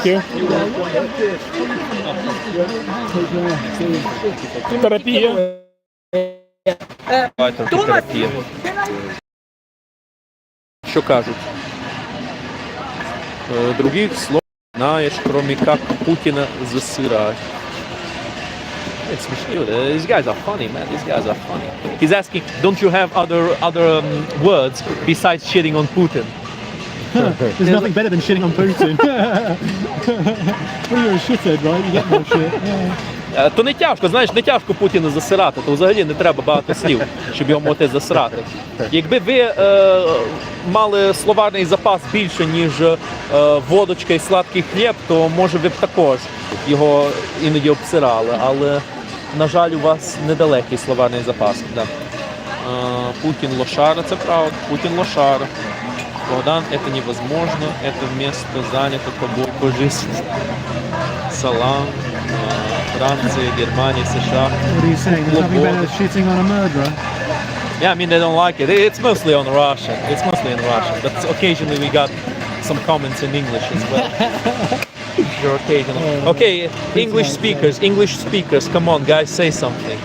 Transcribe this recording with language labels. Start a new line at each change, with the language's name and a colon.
English: Thank you. Терапія.
Ukrainian: Терапія. Що кажуть?
Russian: Других слов знаєш, кроме как Путіна засирать.
English: It's
Russian: смешно.
English: These guys are funny, man. These guys are funny. He's asking, don't you have other words besides shitting on Putin? There's nothing better than shitting on Putin. Well, you're a shithead, right? You get no shit.
Ukrainian: То не тяжко, знаєш, не тяжко Путіна засирати, то взагалі не треба багато слів, щоб його могти засрати. Якби ви мали словарний запас більше, ніж водочка і сладкий хліб, то може ви б також його іноді обсирали, але, на жаль, у вас недалекий словарний запас. Да. Путін лошар, це правда, Путін лошар.
Russian: Богдан, это невозможно, это место занято тобой по жизни. Салам, Франция, Германия, США.
English: What are you saying? There's nothing better than shitting on a murderer. Yeah, I mean, they don't like it. It's mostly on Russian. It's mostly in Russian. But occasionally we got some comments in English as well. Sure, occasionally. Okay, English speakers, come on, guys, say something.